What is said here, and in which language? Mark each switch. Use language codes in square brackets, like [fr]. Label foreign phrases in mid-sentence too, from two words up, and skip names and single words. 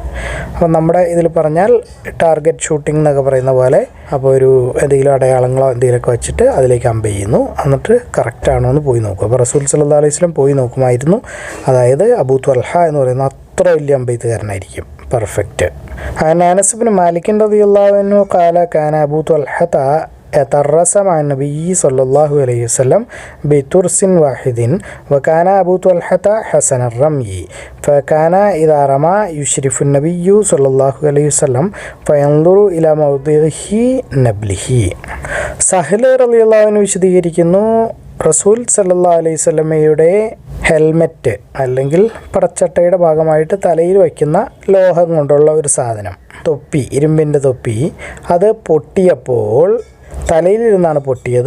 [ml] അപ്പം നമ്മുടെ ഇതിൽ പറഞ്ഞാൽ [en] target shooting [ml] എന്നൊക്കെ പറയുന്ന പോലെ, അപ്പോൾ ഒരു എന്തെങ്കിലും അടയാളങ്ങളോ എന്തെങ്കിലുമൊക്കെ വെച്ചിട്ട് അതിലേക്ക് അമ്പെയ്യുന്നു, എന്നിട്ട് കറക്റ്റാണോ എന്ന് പോയി നോക്കും. അപ്പോൾ റസൂൽ [ar] صلى الله عليه وسلم [ml] പോയി നോക്കുമായിരുന്നു. അതായത് അബൂ ത്വൽഹ എന്ന് പറയുന്ന അത്ര വലിയ അമ്പെയ്ത്തുകാരനായിരിക്കും, പെർഫെക്റ്റ്. [ar] أنس بن مالك رضي الله عنه قال كان أبو طلحة يترس مع النبي صلى الله عليه وسلم بترس واحد وكان أبو طلحة حسن الرمي فكان إذا رمى يشرف النبي صلى الله عليه وسلم فينظر إلى موضعه نبله. [ml] സഹൽ [ar] رضي الله عنه [ml] വിശദീകരിക്കുന്നു, റസൂൽ [ar] صلى الله عليه [ml] വസല്ലമയുടെ ഹെൽമെറ്റ് അല്ലെങ്കിൽ പടച്ചട്ടയുടെ ഭാഗമായിട്ട് തലയിൽ വയ്ക്കുന്ന ലോഹം കൊണ്ടുള്ള ഒരു സാധനം, തൊപ്പി, ഇരുമ്പിൻ്റെ തൊപ്പി, അത് പൊട്ടിയപ്പോൾ തലയിലിരുന്നാണ് പൊട്ടിയത്.